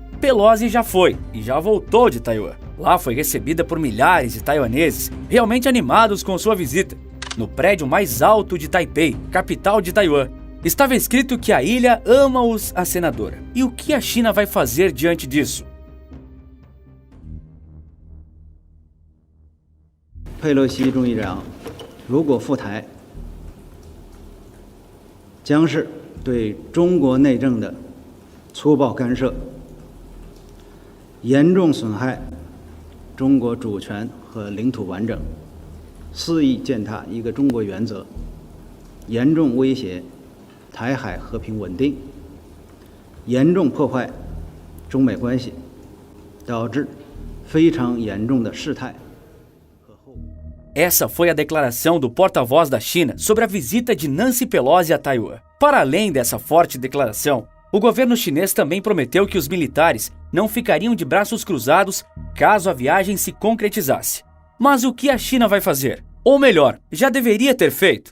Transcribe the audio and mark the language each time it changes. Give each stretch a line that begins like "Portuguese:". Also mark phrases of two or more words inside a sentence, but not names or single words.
Portuguese: Pelosi já foi e já voltou de Taiwan. Lá foi recebida por milhares de taiwaneses realmente animados com sua visita. No prédio mais alto de Taipei, capital de Taiwan, estava escrito que a ilha ama a senadora. E o que a China vai fazer diante disso?
Chinese: 佩洛西众议长如果赴台，将是对中国内政的粗暴干涉，严重损害中国主权和领土完整，肆意践踏一个中国原则，严重威胁台海和平稳定，严重破坏中美关系，导致非常严重的事态。
Portuguese: Essa foi a declaração do porta-voz da China sobre a visita de Nancy Pelosi a Taiwan. Para além dessa forte declaração, o governo chinês também prometeu que os militares não ficariam de braços cruzados caso a viagem se concretizasse. Mas o que a China vai fazer? Ou melhor, já deveria ter feito?